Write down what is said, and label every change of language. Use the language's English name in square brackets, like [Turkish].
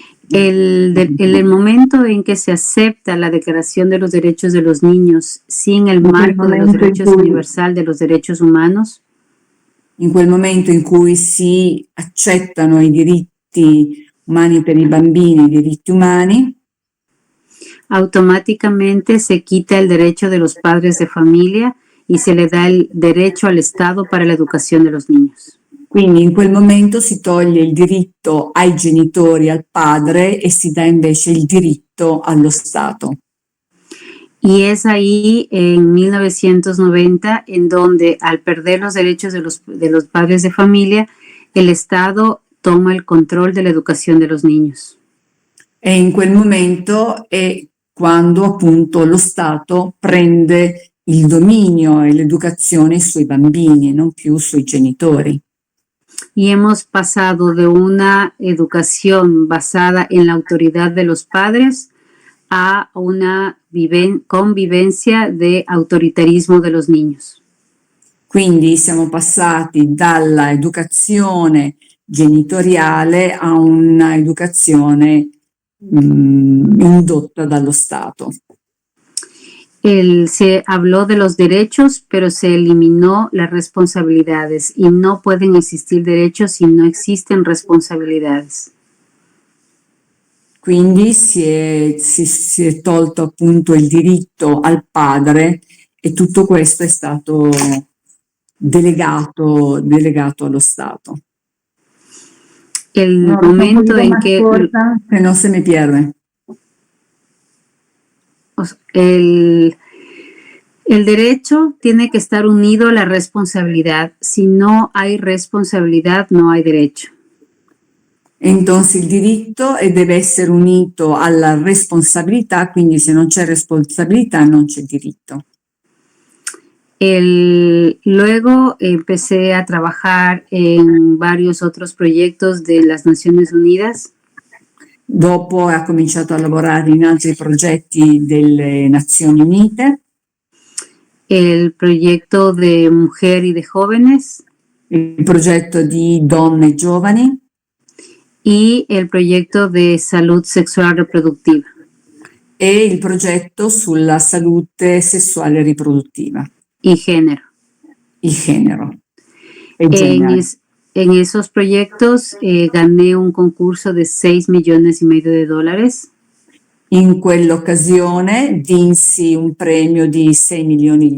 [Spanish] El momento en que se acepta la Declaración de los Derechos de los Niños sin el marco de los derechos universal de los derechos humanos. [Italian] In quel momento in cui si accettano i diritti umani per i bambini, i diritti umani, [Spanish] automáticamente se quita el derecho de los padres de familia y se le da el derecho al Estado para la educación de los niños. [Italian] Quindi in quel momento si toglie il diritto ai genitori, al padre, e si dà invece il diritto allo Stato. [Spanish] Y es ahí, en 1990, en donde al perder los derechos de los padres de familia, el Estado toma el control de la educación de los niños. [Italian] E in quel momento è quando appunto lo Stato prende il dominio e l'educazione sui bambini, non più sui genitori. [Spanish] Y hemos pasado de una educación basada en la autoridad de los padres a una convivencia de autoritarismo de los niños. [Italian] Quindi siamo passati dalla educazione genitoriale a una educazione indotta dallo Stato. [Spanish] Se habló de los derechos, pero se eliminó las responsabilidades y no pueden existir derechos si no existen responsabilidades. [Italian] Quindi si è tolto appunto il diritto al padre e tutto questo è stato delegato allo Stato. [Spanish] El momento en que... Corta, que no se me pierde. El derecho tiene que estar unido a la responsabilidad. Si no hay responsabilidad, no hay derecho. Entonces [Italian] il diritto deve essere unito alla responsabilità, quindi se non c'è responsabilità non c'è diritto. [Spanish] Luego empecé a trabajar en varios otros proyectos de las Naciones Unidas. [Italian] Dopo ha cominciato a lavorare in altri progetti delle Nazioni Unite. [Spanish] El proyecto de mujer y de jóvenes. [Italian] Il progetto di donne e giovani. [Spanish] Y el proyecto de salud sexual reproductiva. [Italian] E il progetto sulla salute sessuale e riproduttiva. [Spanish] Y género. Y género. En esos proyectos gané un concurso de $6,5 millones. [Italian] In quell'occasione vinsi un premio di $6 milioni.